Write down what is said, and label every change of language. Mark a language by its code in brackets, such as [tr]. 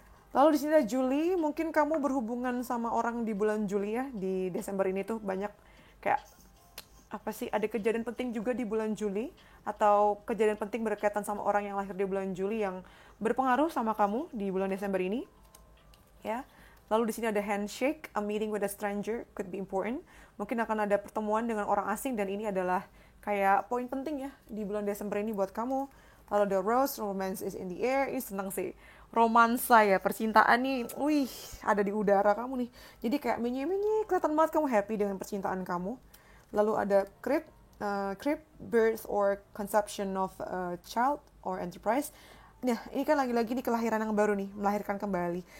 [id] Lalu di sini ada Juli, mungkin kamu berhubungan sama orang di bulan Juli ya, di Desember ini tuh banyak kayak ada kejadian penting juga di bulan Juli, atau kejadian penting berkaitan sama orang yang lahir di bulan Juli yang berpengaruh sama kamu di bulan Desember ini ya. Lalu di sini ada [en] handshake, a meeting with a stranger could be important. [id] Mungkin akan ada pertemuan dengan orang asing, dan ini adalah kayak poin penting ya di bulan Desember ini buat kamu. Lalu [en] the rose, romance is in the air. [id] Ini senang sih, romansa ya, percintaan nih, ada di udara kamu nih. Jadi kayak menye-menye, kelihatan banget kamu happy dengan percintaan kamu. Lalu ada [en] crib, birth or conception of a child or enterprise. [id] Nah, ini kan lagi-lagi nih kelahiran yang baru nih, melahirkan kembali.